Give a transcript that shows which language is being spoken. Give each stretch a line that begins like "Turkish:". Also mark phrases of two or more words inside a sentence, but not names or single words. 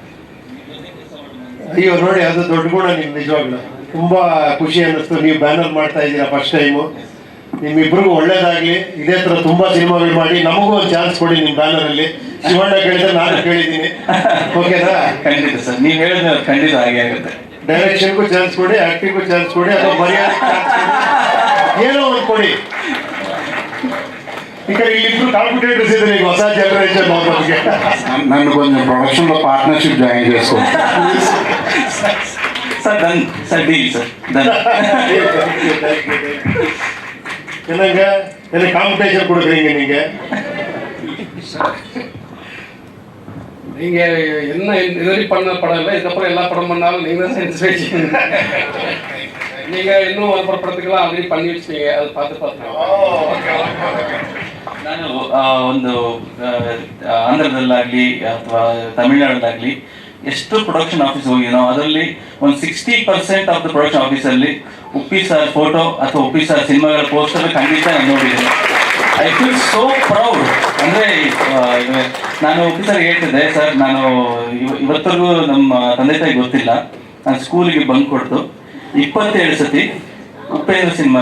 Kannada: ಅಯ್ಯೋ ನೋಡಿ ಅದು ದೊಡ್ಡ ಗುಣ ನಿಮ್ಗೆ ನಿಜವಾಗ್ಲೂ ತುಂಬಾ ಖುಷಿ ಅನ್ನಿಸ್ತು ನೀವು ಬ್ಯಾನರ್ ಮಾಡ್ತಾ ಇದ್ದೀರಾ
English: first time
Kannada: ನಿಮ್ಮಿಬ್ರಿಗೂ ಒಳ್ಳೇದಾಗ್ಲಿ ಇದೇ ತರ ತುಂಬಾ ಸಿನಿಮಾಗಳು ಮಾಡಿ ನಮಗೂ ಒಂದು ಚಾನ್ಸ್ ಕೊಡಿ ನಿಮ್ಮ ಬ್ಯಾನರ್ ಅಲ್ಲಿ ಶಿವಣ್ಣ ಕೇಳಿದ್ರೆ ನಾನು ಕೇಳಿದ್ದೀನಿ ಓಕೆನಾ ಖಂಡಿತ ಸರ್ ನೀವು ಹೇಳಿದ್ರೆ ಖಂಡಿತ ಹಾಗೆ ಆಗುತ್ತೆ ಡೈರೆಕ್ಷನ್ಗೂ ಚಾನ್ಸ್ ಕೊಡಿ ಆಕ್ಟಿಂಗ್ಗೂ ಚಾನ್ಸ್ ಕೊಡಿ ಅಥವಾ ಮರ್ಯಾದೆ ಏನೋ ಒಂದು ಕೊಡಿ ಈಗ ಇಲ್ಲಿಬ್ರು ಕಾಂಪಿಟೇಟರ್ಸ್ ಇದ್ದಾರೆ ಈಗ ಹೊಸ ಜನರೇಷನ್ ಬಗ್ಗೆ
Telugu: నన్ను కొంచెం ప్రొడక్షన్ లో
English: partnership join
Telugu: చేసుకోండి
English: sir done sir deal sir done
Tamil: எனக்கு காம்படிஷன் கொடுக்குறீங்க நீங்க நீங்க என்ன இதுவரை பண்ண படம் இல்லை இதுக்கப்புறம் எல்லா படம் பண்ணாலும் நீங்க தான் செஞ்சு வச்சுக்கீங்க நீங்க இன்னும் ஒரு படத்துக்கெல்லாம் ஆல்ரெடி பண்ணி வச்சுட்டீங்க அதை பார்த்து
Kannada: ನಾನು ಒಂದು ಆಂಧ್ರದಲ್ಲಾಗಲಿ ಅಥವಾ ತಮಿಳ್ನಾಡಲ್ಲಾಗಲಿ ಎಷ್ಟು
English: production office
Kannada: ಹೋಗಿನೋ ಅದರಲ್ಲಿ ಒಂದು 60%
English: of the production
Kannada: ಆಫೀಸಲ್ಲಿ ಉಪ್ಪಿ ಸರ್ ಫೋಟೋ ಅಥವಾ ಉಪ್ಪಿ ಸರ್ ಸಿನಿಮಾಗಳ ಪೋಸ್ಟರ್ ಖಂಡಿತ ನಾನು ನೋಡಿದ್ದೀನಿ
English: I feel so proud
Kannada: ಅಂದರೆ ನಾನು ಉಪ್ಪಿ ಸರ್ ಹೇಳ್ತಿದ್ದೆ ಸರ್ ನಾನು ಇವತ್ತಿಗೂ ನಮ್ಮ ತಂದೆ ತಾಯಿ ಗೊತ್ತಿಲ್ಲ ನಾನು ಸ್ಕೂಲಿಗೆ ಬಂಕ್ ಕೊಡ್ತು 27 ಸತಿ ಉಪೇಂದ್ರ ಸಿನಿಮಾನ